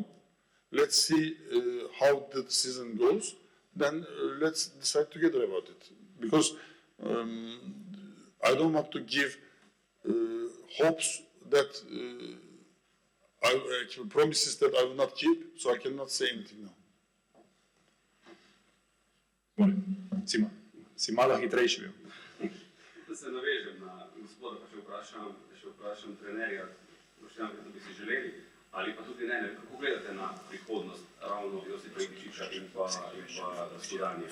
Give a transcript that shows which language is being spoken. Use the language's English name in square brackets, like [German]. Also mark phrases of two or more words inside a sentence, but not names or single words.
[English] Let's see how the season goes. Then let's decide together about it. Because I don't want to give hopes that promises that I will not keep, so I cannot say anything now. [Slovenian] Si malo hitrejši bil. Da se navežem na gospoda, pa še vprašam trenerja, Boštjan, da bi si želeli, ali pa tudi ne, kako gledate na prihodnost ravno Josipa Iličiča in pa Studanje?